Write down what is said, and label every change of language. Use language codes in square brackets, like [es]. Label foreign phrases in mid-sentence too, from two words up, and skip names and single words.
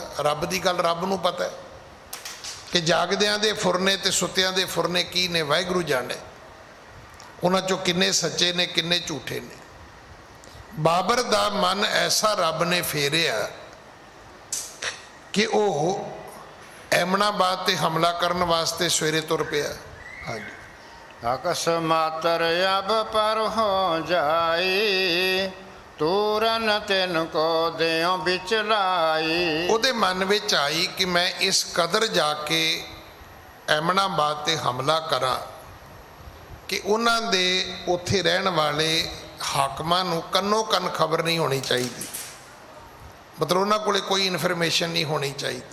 [pa] ਰੱਬ ਦੀ ਗੱਲ ਰੱਬ ਨੂੰ ਪਤਾ ਹੈ ਕਿ ਜਾਗਦਿਆਂ ਦੇ ਫੁਰਨੇ ਤੇ ਸੁੱਤਿਆਂ ਦੇ ਫੁਰਨੇ ਕੀ ਨੇ, ਵਾਹਿਗੁਰੂ ਜਾਣੇ। ਉਹਨਾਂ 'ਚੋਂ ਕਿੰਨੇ ਸੱਚੇ ਨੇ, ਕਿੰਨੇ ਝੂਠੇ ਨੇ। ਬਾਬਰ ਦਾ ਮਨ ਐਸਾ ਰੱਬ ਨੇ ਫੇਰਿਆ ਕਿ ਉਹ ਐਮਨਾਬਾਦ ਤੇ ਹਮਲਾ ਕਰਨ ਵਾਸਤੇ ਸਵੇਰੇ ਤੁਰ ਪਿਆ। ਹਾਂਜੀ। [bra] अकस्मातर अब पर हो जाई, तूरन तिन को देओ बिच लाई। [pa] ਉਹਦੇ ਮਨ ਵਿੱਚ ਆਈ ਕਿ ਮੈਂ ਇਸ ਕਦਰ ਜਾ ਕੇ ਐਮਨਾਬਾਦ ਤੇ ਹਮਲਾ ਕਰਾਂ ਕਿ ਉਹਨਾਂ ਦੇ ਉੱਥੇ ਰਹਿਣ ਵਾਲੇ ਹਾਕਮਾਂ ਨੂੰ ਕੰਨੋ ਕੰਨ ਖਬਰ ਨਹੀਂ ਹੋਣੀ ਚਾਹੀਦੀ, ਮਤਲਬ ਉਹਨਾਂ ਕੋਲੇ ਕੋਈ ਇਨਫੋਰਮੇਸ਼ਨ ਨਹੀਂ ਹੋਣੀ ਚਾਹੀਦੀ।